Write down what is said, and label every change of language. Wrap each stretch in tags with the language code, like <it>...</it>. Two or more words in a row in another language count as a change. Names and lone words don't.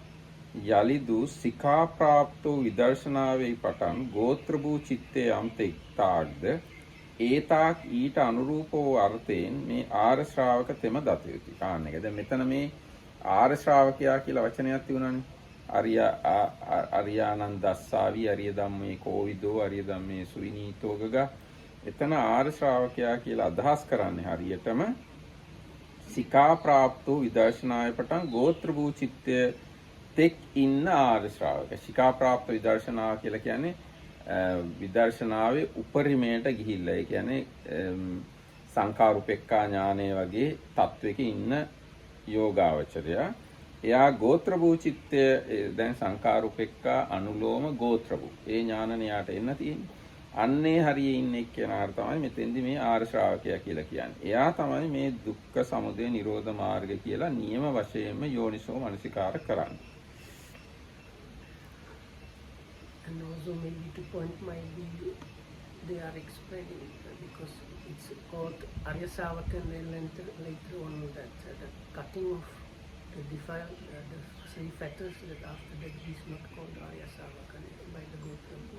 <si>යලිදු සිකා ප්‍රාප්තෝ විදර්ශනාවේ පටන් ගෝත්‍ර වූ චිත්තේ අන්තික්තාක්ද ඒතාක් ඊට අනුරූපව අර්ථයෙන් මේ ආර්ය ශ්‍රාවක තෙම දත යුතුයි. කාණ එක. දැන් මෙතන මේ ආර්ය ශ්‍රාවකයා කියලා වචනයක් තියුණානේ.</si> <pi>අරියානන්දස්සාවි අරිය ධම්මේ කෝවිදෝ අරිය ධම්මේ සුවිනීතෝගග.</pi> <si>එතන ආර්ය ශ්‍රාවකයා කියලා අදහස් කරන්නේ හරියටම සිකා ප්‍රාප්තෝ විදර්ශනාවේ පටන් ගෝත්‍ර වූ චිත්තය තෙක් ඉන්න ආර්ය ශ්‍රාවක. සිකා ප්‍රාප්ත විදර්ශනාව කියලා කියන්නේ විදර්ශනාවේ උපරිමයට ගිහිල්ලා. ඒ කියන්නේ සංඛාරුපෙක්ඛා ඥානය වගේ තත්වයක ඉන්න යෝගාවචරයා. එයා ගෝත්‍ර වූ චිත්තය දැන් සංඛාරුපෙක්ඛා අනුලෝම ගෝත්‍ර වූ. ඒ ඥානන යාට එන්න තියෙන්නේ. අන්නේ හරියේ ඉන්න එක්කෙනාට තමයි මෙතෙන්දි මේ ආර්ය ශ්‍රාවකයා කියලා කියන්නේ. එයා තමයි මේ දුක්ඛ සමුදය නිරෝධ මාර්ගය කියලා නියම වශයෙන්ම</si> <pi>යෝනිසෝ මනසිකාර</pi> <si>කරන්නේ.</si> <en>And also maybe to point might be they are explaining because it's called Arya Savaka and then later on that the cutting of the defile the three fetters that after that is not called Arya Savaka by the Gotra.</en>